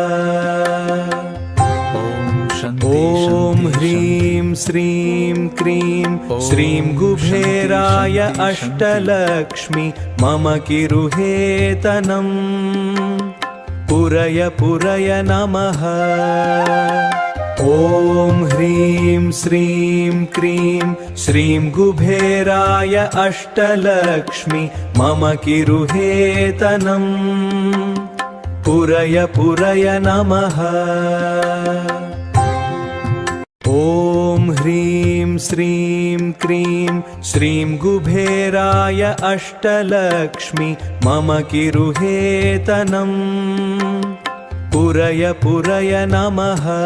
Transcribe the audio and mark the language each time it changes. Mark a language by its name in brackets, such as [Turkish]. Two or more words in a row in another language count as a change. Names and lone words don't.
[Sanskrit] ओम् ह्रीं श्रीं क्लीं श्रीं कुबेराय अष्टलक्ष्मी मम गृहेधनं पूरय पूरय नमः. ॐ ह्रीं श्रीं क्रीं श्रीं कुबेराय अष्टलक्ष्मी मम किरुहेतनम् पुरय पुरय नमः। ॐ ह्रीं श्रीं क्रीं श्रीं कुबेराय अष्टलक्ष्मी मम किरुहेतनम् पुरय पुरय नमः।